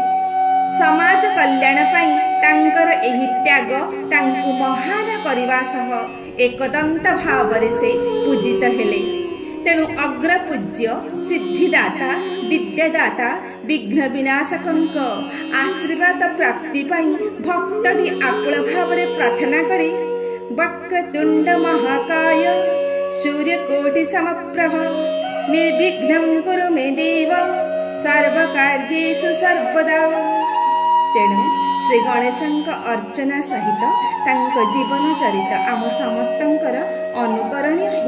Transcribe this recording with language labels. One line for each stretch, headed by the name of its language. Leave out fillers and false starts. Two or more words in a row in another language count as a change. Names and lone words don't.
Odia: ସମାଜ କଲ୍ୟାଣ ପାଇଁ ତାଙ୍କର ଏହି ତ୍ୟାଗ ତାଙ୍କୁ ମହାନ କରିବା ସହ ଏକଦନ୍ତ ଭାବରେ ସେ ପୂଜିତ ହେଲେ। ତେଣୁ ଅଗ୍ରପୂଜ୍ୟ ସିଦ୍ଧିଦାତା ବିଦ୍ୟାଦାତା ବିଘ୍ନ ବିନାଶକଙ୍କ ଆଶୀର୍ବାଦ ପ୍ରାପ୍ତି ପାଇଁ ଭକ୍ତଟି ଆକୁଳ ଭାବରେ ପ୍ରାର୍ଥନା କରେ।
Sanskrit: वक्रतुंड महाकाय सूर्यकोटि समप्रभ निर्विघ्नं कुरु मे देव सर्वकार्येषु सर्वदा।
Odia: ତେଣୁ ଶ୍ରୀ ଗଣେଶଙ୍କ ଅର୍ଚ୍ଚନା ସହିତ ତାଙ୍କ ଜୀବନ ଚରିତ ଆମ ସମସ୍ତଙ୍କର ଅନୁକରଣୀୟ ହେଉ।